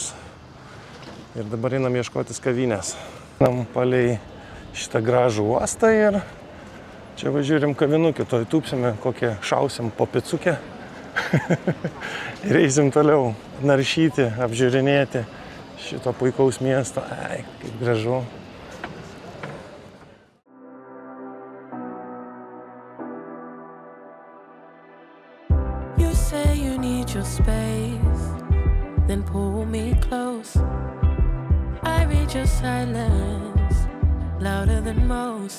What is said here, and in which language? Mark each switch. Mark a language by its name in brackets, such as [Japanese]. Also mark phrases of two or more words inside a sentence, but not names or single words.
[Lithuanian] Ir dabar einam ieškotis kavinės. Einam palei šitą gražų uostą ir čia važiuorim kavinukį, toj tūpsime, kokią šausim po picukę. Ir eisim toliau naršyti, apžiūrinėti šito puikaus miesto. Kaip gražu. [English] Your space, then pull me close. I read your silence, louder than most.